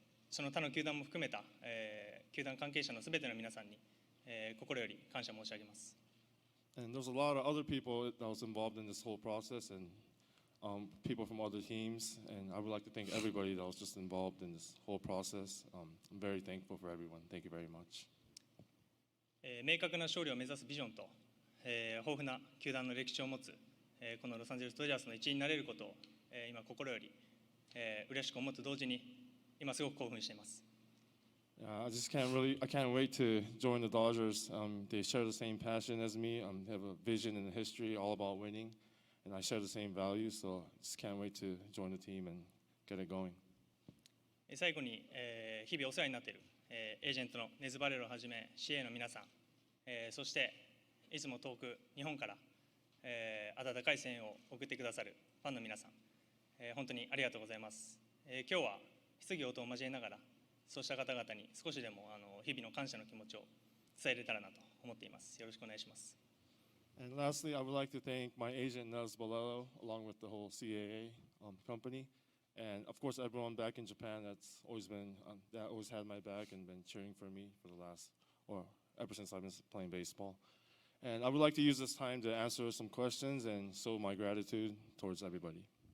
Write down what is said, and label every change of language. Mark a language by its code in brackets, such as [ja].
[ja] その他の球団も含めた、球団関係者のすべての皆さんに、心より感謝申し上げます。 [en] And there's a lot of other people that was involved in this whole process, and people from other teams. And I would like to thank everybody that was just involved in this whole process. I'm very thankful for everyone. Thank you very much. [ja] 明確な勝利を目指すビジョンと、豊富な球団の歴史を持つ、このロサンゼルス・ドジャースの一員になれることを、今心より、嬉しく思うと同時に今すごく興奮しています。 [en] I can't wait to join the Dodgers. They share the same passion as me. They have a vision and a history all about winning, and I share the same values. So I just can't wait to join the team and get it going. [ja] 最後に、日々お世話になっている、エージェントのネズバレロをはじめ CA の皆さん、そしていつも遠く日本から、温かい声援を送ってくださるファンの皆さん、本当にありがとうございます。今日は質疑応答を交えながらそうした方々に少しでも日々の感謝の気持ちを伝えれたらなと思っています。よろしくお願いします。 [en] And lastly, I would like to thank my agent Nez Balello, along with the whole CAA company, and of course everyone back in Japan that's always had my back and been cheering for me for the last, or ever since I've been playing baseball. And I would like to use this time to answer some questions and show my gratitude towards everybody.